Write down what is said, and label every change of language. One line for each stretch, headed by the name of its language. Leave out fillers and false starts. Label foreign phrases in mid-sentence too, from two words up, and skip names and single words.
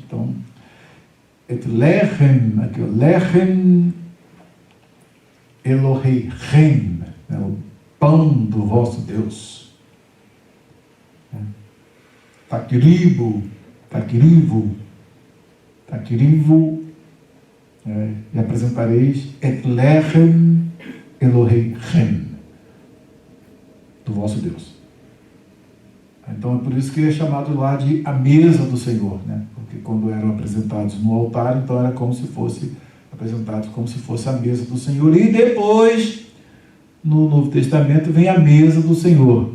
Portuguese: Então,
Hebrew: את לחם,
Portuguese: aqui,
Hebrew: לחם אלוהים,
Portuguese: né, o pão do vosso Deus.
Hebrew: Takirivo,
Portuguese: e apresentareis
Hebrew: את לחם אלוהים,
Portuguese: do vosso Deus. Então é por isso que é chamado lá de a mesa do Senhor, né? Porque quando eram apresentados no altar, então era como se fosse apresentados como se fosse a mesa do Senhor. E depois, no Novo Testamento, vem a mesa do Senhor.